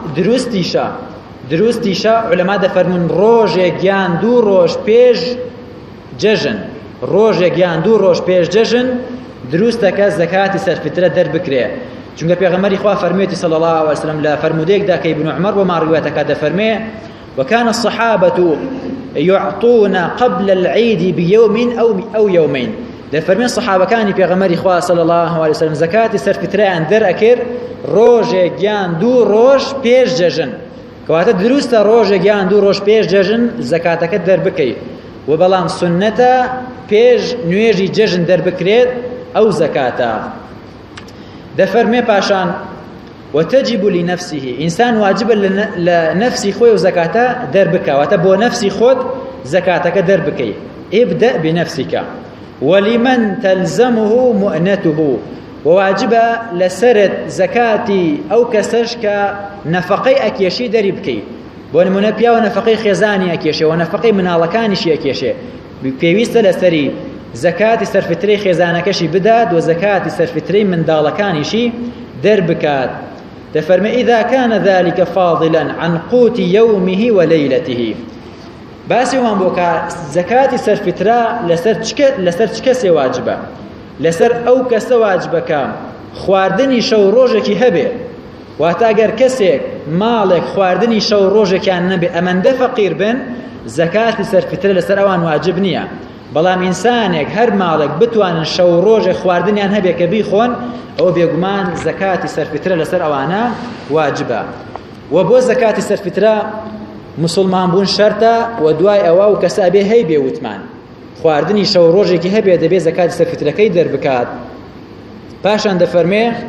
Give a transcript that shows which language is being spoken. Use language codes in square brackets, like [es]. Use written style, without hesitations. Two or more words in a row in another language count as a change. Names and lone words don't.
[ckb] دروستیشە عولەما دەفەرمون ڕۆژێک یان 2 ڕۆژ پێش جەژن ڕۆژێک یان 2 ڕۆژ پێش جەژن دروستە کە زەکاتی سەرفیترە دەربکرێ چونکە پێغەمبەری خوا فەرموویەتی [ar] صلی الله علیه وسلم [ckb] لە فەرمودەیەکدا کە ابن عمر بۆ ماڕوێتەکە دەفەرمێ [ar] وكان الصحابة يعطون قبل العيد بيوم أو يومين [ckb] دەفەرمێن سەحابەکانی پێغەمبەری خوا [ar] صلی الله علیه وسلم [ckb] زەکاتی سەرفیترەیان دەرئەکرد ڕۆژێک یان 2 ڕۆژ پێش جەژن کەواتە دروستە ڕۆژێک یان 2 ڕۆژ پێش جەژن زەکاتەکە دەربکەی و بەڵام سنەتە پێش نوێژی جەژن دەربکرێت ئەو زەکاتە دەفەرمێ پاشان [ar] وتجب لنفسه [ckb] ئینسان واجبە لە نەفسی خۆی و زەکاتە دەربکەواتە بۆ نەفسی خۆت زەکاتەکە دەربکەی [ar] ابدأ بنفسك ولمن تلزمه مؤنته [ckb] وواجبە لەسەرت زەکاتی ئەو کەسەش کە نەفەقەی ئەکێشی دەری بکەی بۆ نمونە پیاوە نەفەقەی خێزانی ئەکێشێ و نەفەقەی مناڵەکانیشی ئەکێشێ پێویستە لەسەری زەکاتی سەرفیترەی خێزانەکەشی بدات و زەکاتی سەرفیترەی منداڵەکانیشی دەربکات دەفەرمێ [ar] إذا كان ذلك فاضلا عن قوت يومه وليلته [ckb] باسی وان بۆ کە زەکاتی سەرفیترە لەسەر چ کەسێ واجبە لەسەر ئەو کەسە واجبەکە خواردنی شەو ڕۆژێکی هەبێ واتە ئەگەر کەسێک ماڵێک خواردنی شەو ڕۆژێکیان نەبێ ئەمەندە فەقیر بن زەکاتی سەرفیترە لەسەر ئەوان واجب نییە بەڵام ئینسانێک هەر ماڵێک بتوانن شەو ڕۆژێک خواردنیان هەبێ کە بیخۆن ئەوە بێگومان زەکاتی سەرفیترە لەسەر ئەوانە واجبە و بۆ زەکاتی سەرفیترە مسلمان بوون شەرتە و دوای ئەوە و کەسە ئەبێ هەی بێ وتمان خواردنی شەو ڕۆژێکی هەبێ دەبێ زەکاتی سەرفیترەکەی دەربکات پاشان دەفەرمێ